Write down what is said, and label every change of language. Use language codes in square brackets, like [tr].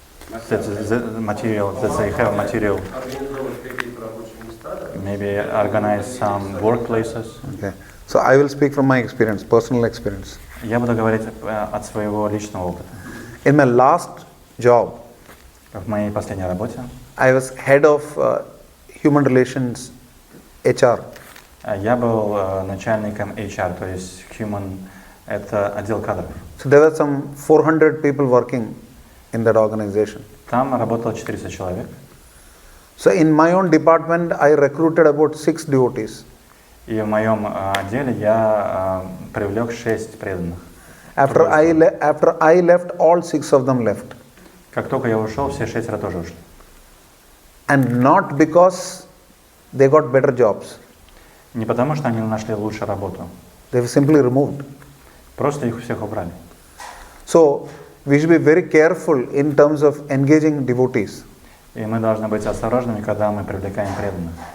[en] The material, that they have material, [ru] Организовывать какие-то рабочие места, да? [en] maybe organize some workplaces. Okay. So I will speak from my experience, personal experience. [ru] Я буду говорить от своего личного опыта. [en] In my last job, [ru] В моей последней работе [en] I was head of human relations HR. [ru] я был начальником HR, то есть Human, это отдел кадров. [en] So there were some 400 people working in that organization. [ru] Там работало 400 человек. [en] So in my own department, I recruited about 6 devotees. [ru] И в моем отделе я привлек 6 преданных. [en] After I left, all 6 of them left. [ru] Как только я ушел, все 6 тоже ушли. [en] And not because they got better jobs. [ru] Не потому, что они нашли лучшую работу. [en] They were simply removed. [ru] Просто их всех убрали. [en] So we should be very careful in terms of engaging devotees. [ru] И мы должны быть осторожными, когда мы привлекаем преданных.